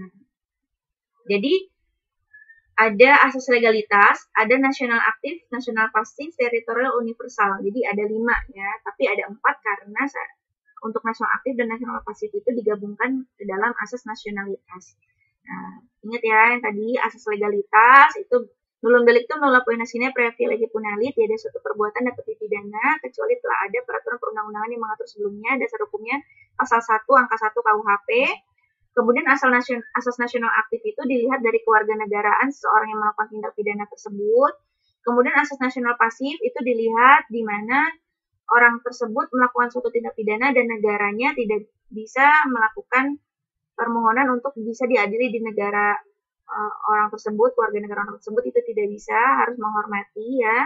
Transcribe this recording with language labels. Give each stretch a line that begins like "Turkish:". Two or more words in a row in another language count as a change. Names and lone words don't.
Indonesian: Jadi, ada asas legalitas, ada nasional aktif, nasional pasif, teritorial universal. Jadi, ada 5 ya, tapi ada 4 karena untuk nasional aktif dan nasional pasif itu digabungkan ke dalam asas nasionalitas. Nah, ingat ya yang tadi asas legalitas itu
Latin: nullum delictum nulla poena sine praevia lege punalit,
Indonesian: tidak suatu perbuatan dapat dipidana kecuali telah ada peraturan perundang-undangan yang mengatur sebelumnya. Dasar hukumnya pasal 1 angka 1 KUHP. Kemudian asas nasional aktif itu dilihat dari kewarganegaraan seseorang yang melakukan tindak pidana tersebut. Kemudian asas nasional pasif itu dilihat di mana orang tersebut melakukan suatu tindak pidana dan negaranya tidak bisa melakukan permohonan untuk bisa diadili di negara orang tersebut, warga negara orang tersebut itu tidak bisa, harus menghormati ya.